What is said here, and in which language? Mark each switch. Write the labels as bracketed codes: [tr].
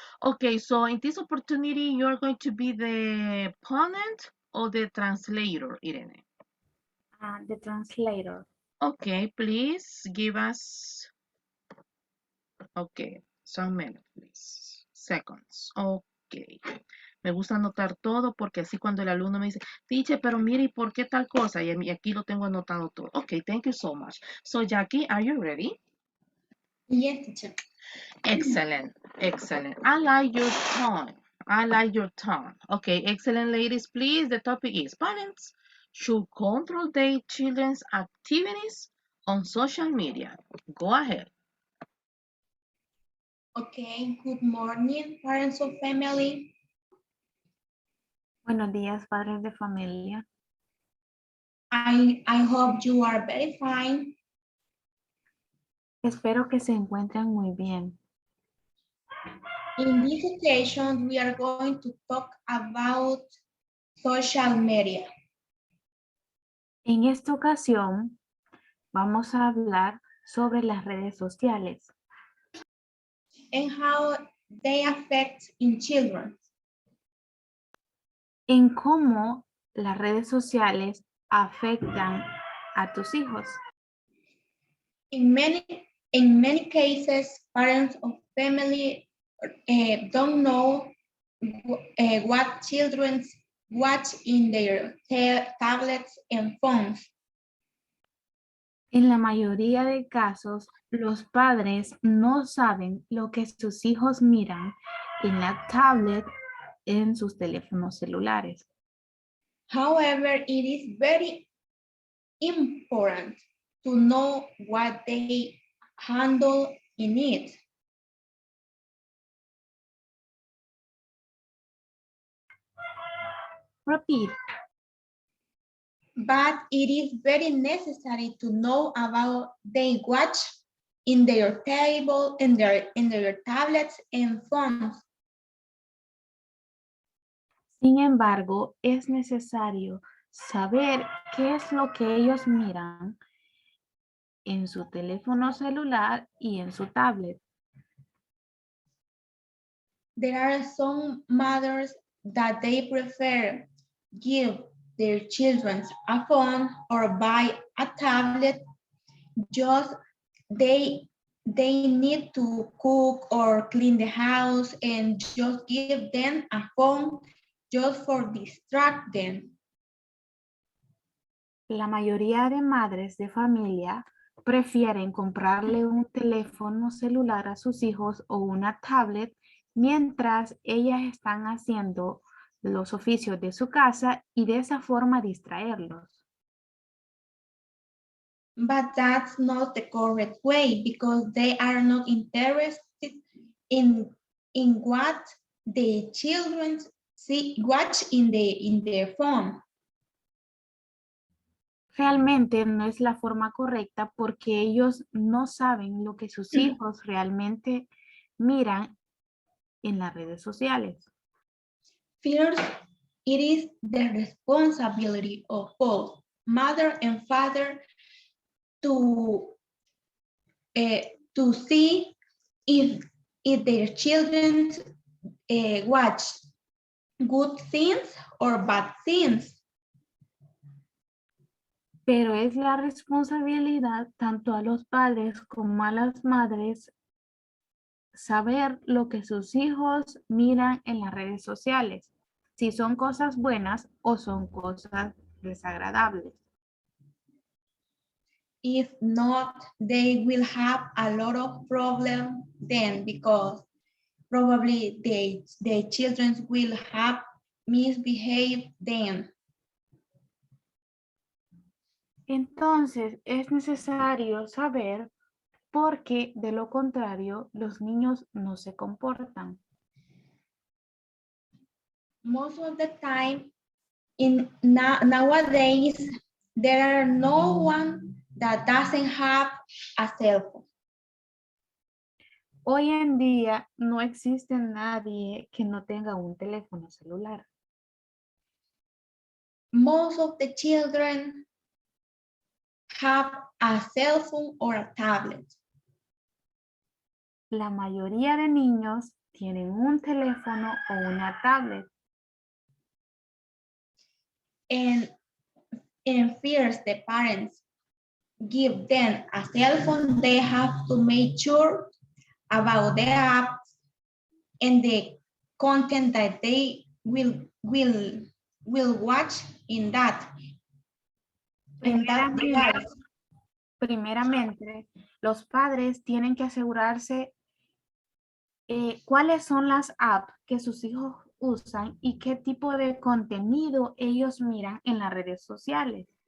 [en] Okay, so in this opportunity, you're going to be the opponent or the translator, Irene? The translator. Okay, please give us, okay, some minutes, please. Seconds. Okay. [es] Me gusta anotar todo porque así cuando el alumno me dice, teacher, pero mire, ¿y por qué tal cosa? Y aquí lo tengo anotado todo. [en] Okay, thank you so much. So, Jackie, are you ready? Yes, teacher. Excellent. I like your tone. Okay, excellent, ladies. Please, the topic is parents should control their children's activities on social media. Go ahead. Okay, good morning, parents of family. [es] Buenos días, padres de familia. [en] I hope you are very fine. [es] Espero que se encuentren muy bien. [en] In this occasion, we are going to talk about social media. [es] En esta ocasión, vamos a hablar sobre las redes sociales. [en] And how they affect in children. [es] En cómo las redes sociales afectan a tus hijos. [en] In many cases, parents of family don't know what children watch in their tablets and phones. [es] En la mayoría de casos, los padres no saben lo que sus hijos miran en la tablet, en sus teléfonos celulares. [en] However, it is very important to know what they handle in it. Repeat. But it is very necessary to know about they watch in their table, in their tablets and phones. [es] Sin embargo, es necesario saber qué es lo que ellos miran en su teléfono celular y en su tablet. [en] There are some mothers that they prefer give their children a phone or buy a tablet. Just they need to cook or clean the house and just give them a phone just for distract them. [es] La mayoría de madres de familia prefieren comprarle un teléfono celular a sus hijos o una tablet mientras ellas están haciendo los oficios de su casa y de esa forma distraerlos. [en] But that's not the correct way because they are not interested in what the children watch in their phone. [es] Realmente no es la forma correcta porque ellos no saben lo que sus hijos realmente miran en las redes sociales. [en] First, it is the responsibility of both mother and father to see if their children watch good things or bad things. [es] Pero es la responsabilidad tanto a los padres como a las madres saber lo que sus hijos miran en las redes sociales, si son cosas buenas o son cosas desagradables. [en] If not, they will have a lot of problems then because probably the children will have misbehaved then. [es] Entonces es necesario saber por qué de lo contrario los niños no se comportan. [en] Most of the time, nowadays, there are no one that doesn't have a cell phone. [es] Hoy en día no existe nadie que no tenga un teléfono celular. [en] Most of the children have a cell phone or a tablet. [es] La mayoría de niños tienen un teléfono o una tablet. [en] And first, the parents give them a cell phone, they have to make sure about the apps and the content that they will watch in that device. [es] Primeramente, los padres tienen que asegurarse cuáles son las apps que sus hijos usan y qué tipo de contenido ellos miran en las redes sociales.